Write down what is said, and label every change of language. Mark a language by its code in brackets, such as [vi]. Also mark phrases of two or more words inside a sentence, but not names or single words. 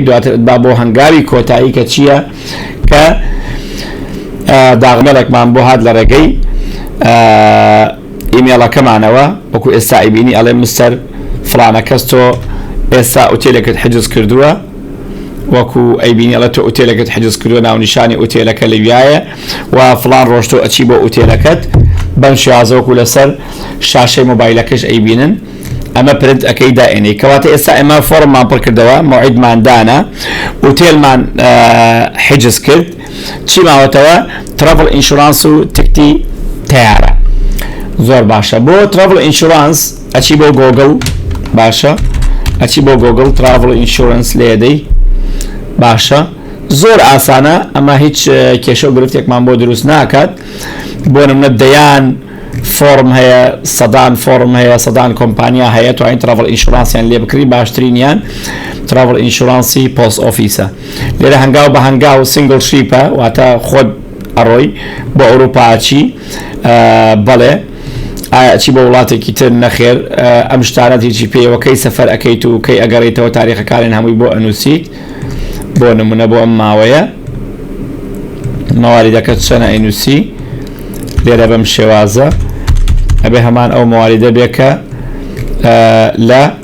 [ckb] دواتر با بۆ هەنگاوی کۆتایی کە چییە؟ کە داغمەڵێکمان بۆ هات لە ڕێگەی ئیمێڵەکەمانەوە، وەکو ئێستا ئەیبینی ئەڵێ مستەر فلانە کەس تۆ ئێستا ئوتێلێکت حجز کردووە، وەکو ئەیبینی ئەڵێ تۆ ئوتێلەکەت حجز کردووە، ناونیشانی ئوتێلەکە لەویایە و فلان ڕۆژ تۆ ئەچی بۆ ئوتێلەکەت بەم شێوازەوەکو لەسەر شاشەی مۆبایلەکەش ئەیبینن، ئەمە پرنت ئەەکەی دائێنەی. کەواتە ئێستا ئێمە فۆرممان پڕ کردەوە، مەوعیدمان دانا، ئوتێلمان حجز کرد، چی ماوەتەوە؟ [en] travel insurance [ckb] و تکتی تیارە. زۆر باشە. بۆ [en] travel insurance [ckb] ئەچی بۆ گۆگل، باشە ئەچی بۆ گۆگل [en] travel insurance [ckb] لێدەی، باشە زۆر ئاسانە، ئەمە هیچ کێشە و گرفتێکمان بۆ دروست ناکات. بۆ نمونە دەیان فۆرم هەیە سەدان فۆرم هەیە سەدان کۆمپانیا هەیە توانین [en] travel insurance [ckb] لێ بکری باشترینیان [en] travel insurance post office [ckb] لێرە هەنگاو بە هەنگاو [en] single trip [ckb] واتە خۆت ئەڕۆی بۆ ئەوروپاچی بەڵێ ئاچی بە وڵاتێکی تر نەخێر ئەم شتانەت هیچی پێوەکەی سەفەر ئەەکەیت و کەی ئەگەڕێتەوە تاریخەکانیان هەمووی بۆ ئەنووسیت بۆ نمونە بۆ ئەم ماوەیە مەواریدەکەت چەنە ئەینووسی لێرە بەم شێوازە ئەبێ هەمان ئەو مەواریدە بێ کە لە